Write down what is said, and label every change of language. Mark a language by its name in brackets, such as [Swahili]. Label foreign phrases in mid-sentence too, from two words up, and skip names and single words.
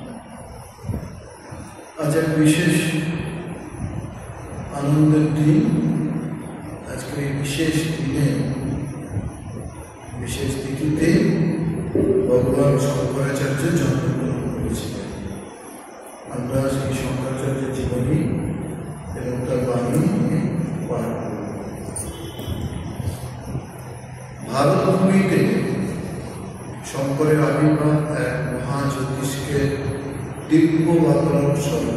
[Bangla] আজ এক বিশেষ আনন্দের দিন। আজকে বিশেষ দিনে বিশেষ তিথিতে ভগবান শঙ্করাচার্য জন্মগ্রহণ करेছিলেন। আমরা সেই শঙ্করাচার্যের জীবনী এবং তার বাণী পাঠ করব। ভারতভূমিতে শঙ্করের আবির্ভাব এক মহাজ্যোতিষকে দিব্য বার্তার স্বরূপ।